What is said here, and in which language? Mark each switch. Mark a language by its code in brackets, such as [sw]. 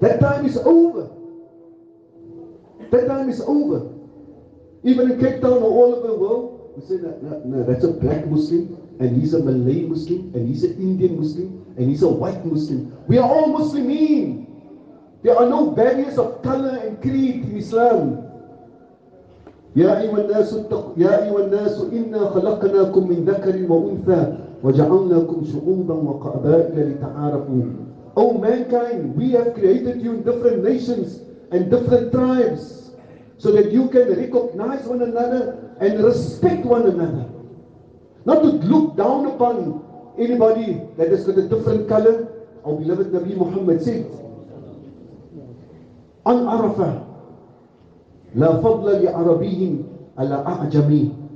[en] That time is over. That time is over. Even in Cape Town or all over the world, we say, no, that's a black Muslim, and he's a Malay Muslim, and he's an Indian Muslim, and he's a white Muslim. We are all Muslimin. There are no barriers of color and creed in Islam. [ar] يا أيها الناس إنا خلقناكم من ذكر وأنثى وجعلناكم شعوبا وقبائل لتعارفوا. [en] O mankind, we have created you in different nations and different tribes so that you can recognize one another and respect one another. Not to look down upon anybody that has got a different color. Our beloved Nabi Muhammad said on Arafah, [ar] La fadla li Arabihim ala a'jami.